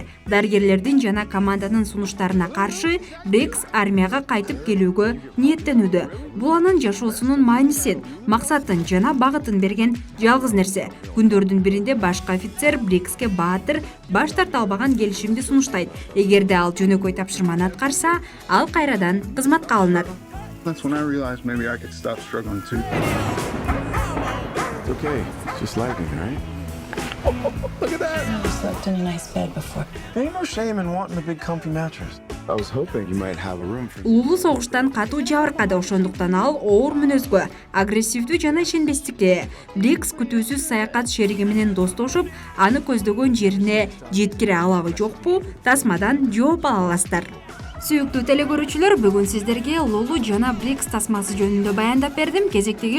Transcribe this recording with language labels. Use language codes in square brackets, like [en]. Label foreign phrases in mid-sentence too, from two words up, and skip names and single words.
[ky] Дарыгерлердин жана команданын сунуштарына каршы Брикс армияга кайтып келүүгө ниеттенүүдө. Бул анын жашоосунун маанисин, максатын жана багытын берген жалгыз нерсе. Күндөрдүн биринде башкы офицер Брикске баатыр баш тарта албаган келишимди сунуштайт. Эгерде ал жөнөкөй тапшырманы аткарса, ал кайрадан кызматка алынат. [en] That's when I realized maybe I could stop struggling too. It's okay. It's just lightning, right? Look at that. Never slept in a nice bed before. There ain't no shame in wanting a big comfy mattress. I was hoping you might have a room for... [ky] Улуу согуштан катуу жабыркады, ошондуктан ал оор мүнөзгө, агрессивдүү жана ишенбестикке. Брикс күтүүсүз саякат шериги менен достошуп, аны көздөгөн жерине жеткире алабы жокпу? Тасмадан жооп ала аласыздар. Сүйүктүү телекөрүүчүлөр, бүгүн сиздерге Лулу жана Брикс тасмасы жөнүндө баяндап бердим.